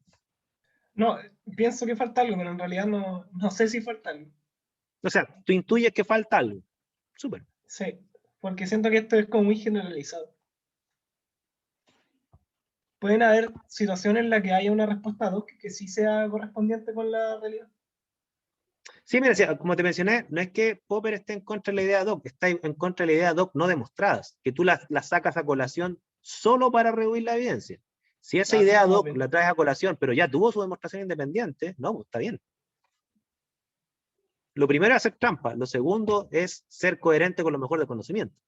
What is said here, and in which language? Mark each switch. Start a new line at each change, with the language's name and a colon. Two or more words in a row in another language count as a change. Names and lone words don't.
Spanish: No, pienso que falta algo, pero en realidad no sé si falta algo. O sea, tú intuyes que falta algo. Súper. Sí, porque siento que esto es como muy generalizado. Pueden haber situaciones en las que haya una respuesta
Latin: ad hoc
Spanish: que sí sea correspondiente con la realidad. Sí, mira, como te mencioné, no es que Popper esté en contra de la idea
Latin: ad hoc,
Spanish: está en contra de la idea
Latin: ad hoc
Spanish: no demostradas, que tú la sacas a colación solo para rehuir la evidencia. Si esa idea
Latin: ad hoc
Spanish: la traes a colación, pero ya tuvo su demostración independiente, no, pues está bien. Lo primero es hacer trampa, lo segundo es ser coherente con lo mejor del conocimiento.